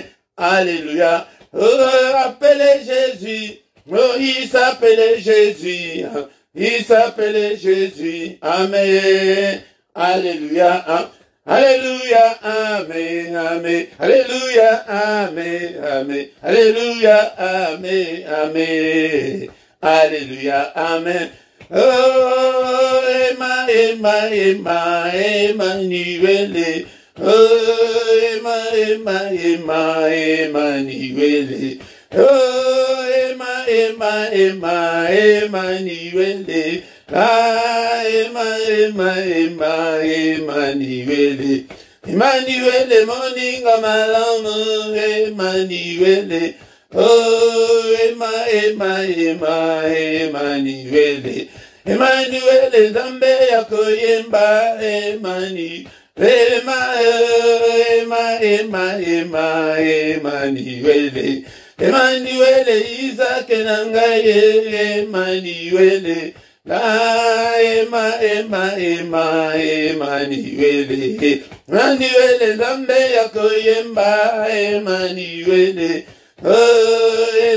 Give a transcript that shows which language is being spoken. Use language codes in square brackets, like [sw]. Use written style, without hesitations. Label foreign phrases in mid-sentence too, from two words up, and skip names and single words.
[fr] Alléluia, oh, appelez Jésus, oh, il s'appelait Jésus, il s'appelait Jésus, Amen. Alléluia, Alléluia, Amen, Amen, Alléluia, Amen, Amen, Alléluia, Amen, Amen, Alléluia, Amen. Oh, Emmanuel, oh, Emmanuel, oh, Emmanuel, ah, Emmanuel, Emmanuel, [ln] moninga malamu, Emmanuel, oh, Emmanuel, Emmanuel, Zambe yakoyemba, Emmanuel, Emmanuel, Emmanuel, Isaac nangaye, Emmanuel, Emmanuel, Emmanuel, Zambe yakoyemba, Emmanuel, oh,